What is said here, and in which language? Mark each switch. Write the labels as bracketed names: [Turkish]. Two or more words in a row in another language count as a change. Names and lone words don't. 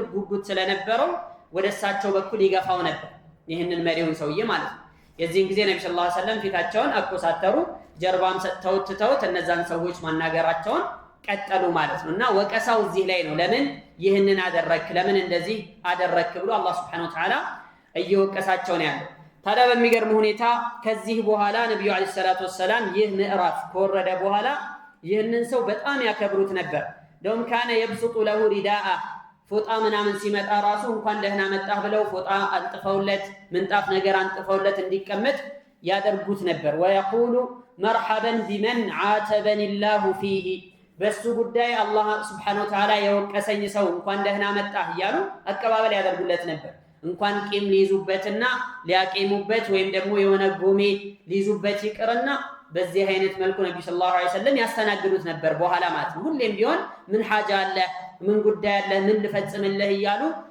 [Amharic] ጉጉት ስለነበረው ወደሳቸው በኩል ይገፋው ነበር ይሄንን መሪውን ሰውዬ ማለት ነው የዚህን ጊዜ ነብዩ [Arabic] صلى الله عليه وسلم [Amharic] ፊታቸውን አቆሳተሩ ጀርባም ተውትተውት እነዛን ሰዎች ማናገራቸውን ቀጠሉ ማለት ነውና ወቀሳው እዚህ ላይ ነው ለምን ይሄንን አደረክ ለምን እንደዚህ አደረክ ብሎ አላህ [Arabic] سبحانه وتعالى [Amharic] እየወቀሳቸው ነው ያለው ታዲያ በሚገርም ሁኔታ ከዚህ በኋላ ነብዩ [Arabic] عليه الصلاة والسلام [Amharic] ይህ ምዕራፍ ከወረደ በኋላ ይህንን ሰው በጣም ያከብሩት ነበር ደም ካነ [Arabic] يبسط له رداء [Amharic] ፎጣ ምናምን ሲመጣ ራሱ እንኳን ደህና መጣህ ብለው ፎጣ አንጥፈውለት ምንጣፍ ነገር አንጥፈውለት እንዲቀመጥ ያደርጉት ነበር [Arabic] ويقول مرحبا بمن عاتبني الله فيه [Amharic] በሱ ጉዳይ አላህ [Arabic] سبحانه وتعالى [Amharic] የወቀሰኝ ሰው እንኳን ደህና መጣህ ይያሉ አቀባበል ያደርጉለት ነበር እንኳን ቂም ሊይዙበትና ሊያቂሙበት ወይም ደግሞ የሆነ ጎሜ ሊይዙበት ይቅርና በዚህ አይነት መልኩ ነብዩ [Arabic] صلى الله عليه وسلم [Amharic] ያስተናግዱት ነበር በኋላ ማለት ነው ሁሌም ቢሆን ምን ሐጃ አለ ምን ጉዳይ አለ ምን ልፈጽምልህ ይያሉ